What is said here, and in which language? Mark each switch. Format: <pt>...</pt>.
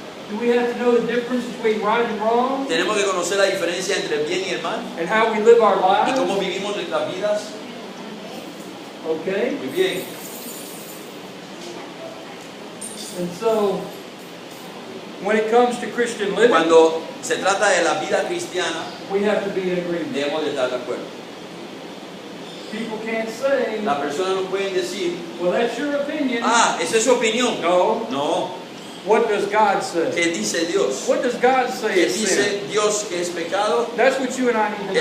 <en>Do we have to know the difference between right and wrong</en> <es>Tenemos que conocer la diferencia entre el bien y el mal</es> <en>and how we live our</en> <es>y</es> <en>lives?</en> <es>cómo vivimos nuestras vidas.</es> <en>Okay?</en> <es>Muy bien.</es> <en>And so, when it comes to Christian living,</en> <es>Cuando se trata de la vida cristiana,</es> <en>we have to be in agreement.</en> <es>debemos de estar de acuerdo.</es> <en>People can't say,</en> <es>Las personas no pueden decir,</es> <en>well, that's your opinion.</en> <es>ah, esa es su opinión.</es> <en>No.</en> <es>No.</es> <en>What does God say?</en> <es>¿Qué dice Dios?</es> <en>What does God say</en> <es>¿Qué</es> <en>is sin?</en> <es>dice Dios que es pecado?</es> <en>That's what you and I need to</en>